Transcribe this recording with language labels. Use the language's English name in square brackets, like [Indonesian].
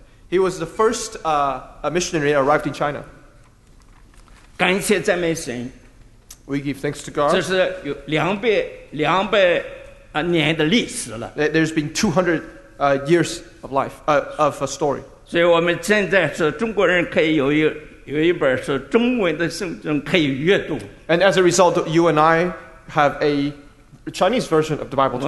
[English] He was the first missionary that arrived in China. [Chinese] 感谢赞美神。 [English] We give thanks to God. [Chinese] 这是有两百年的历史了。 [English] There's been 200 years of life, of a story. [Chinese] 所以我们现在是中国人可以有一本是中文的圣经可以阅读。 [English] And as a result, you and I have a Chinese version of the Bible to